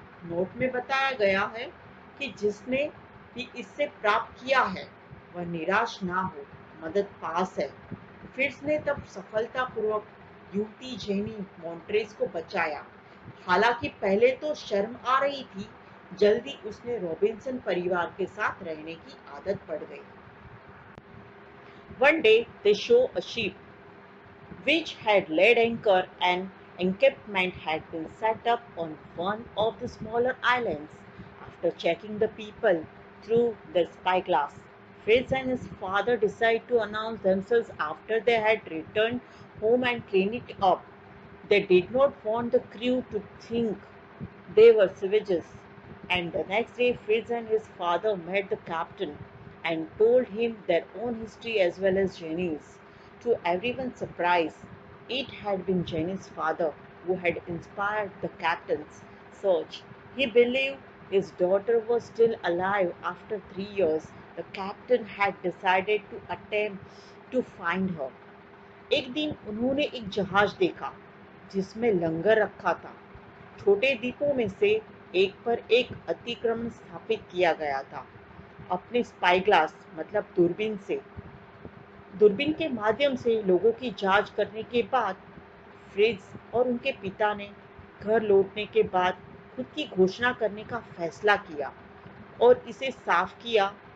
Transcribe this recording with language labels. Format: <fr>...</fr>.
<hi>Note में बताया गया है कि जिसने भी इससे प्राप्त किया है वह निराश ना हो, मदद पास है। फिट्ज ने तब सफलतापूर्वक युवती जेनी मॉन्ट्रेस को बचाया। हालांकि पहले तो शर्म आ रही थी, जल्दी उसने रॉबिन्सन परिवार के साथ रहने की आदत पड़ गई।</hi> <en>One day they show a ship which had laid anchor. An encampment had been set up on one of the smaller islands. After checking the people through their spyglass, Fritz and his father decided to announce themselves after they had returned home and cleaned it up. They did not want the crew to think they were savages, and the next day Fritz and his father met the captain and told him their own history as well as Jenny's. To everyone's surprise, it had been Jenny's father, who had inspired the captain's search. He believed his daughter was still alive after 3 years. The captain had decided to attempt to find her.</en> <hi>एक दिन उन्होंने एक जहाज देखा जिसमें लंगर रखा था। छोटे द्वीपों में से एक पर एक अतिक्रमण स्थापित किया गया था। अपने स्पाई ग्लास मतलब दूरबीन के माध्यम से लोगों की जांच करने के बाद फ्रिट्ज और उनके पिता ने घर लौटने के बाद खुद की घोषणा करने का फैसला किया और इसे साफ किया।</hi>